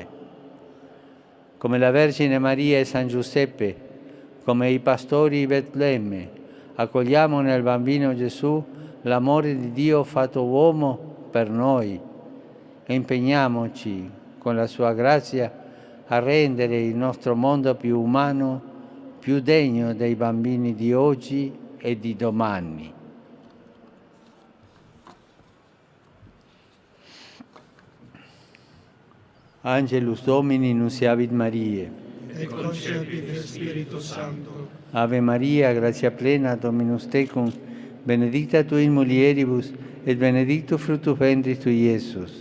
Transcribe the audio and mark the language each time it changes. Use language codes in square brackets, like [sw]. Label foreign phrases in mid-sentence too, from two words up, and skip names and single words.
[it] Come la Vergine Maria e San Giuseppe, come i pastori di Betlemme, accogliamo nel bambino Gesù l'amore di Dio fatto uomo per noi e impegniamoci con la sua grazia a rendere il nostro mondo più umano, più degno dei bambini di oggi e di domani. [la] Angelus Domini nunciavit Mariae. Et concepit Spiritus Sancto. Ave Maria, gratia plena, Dominus tecum, benedicta tu in mulieribus, et benedictus fructus ventris tui, Iesus.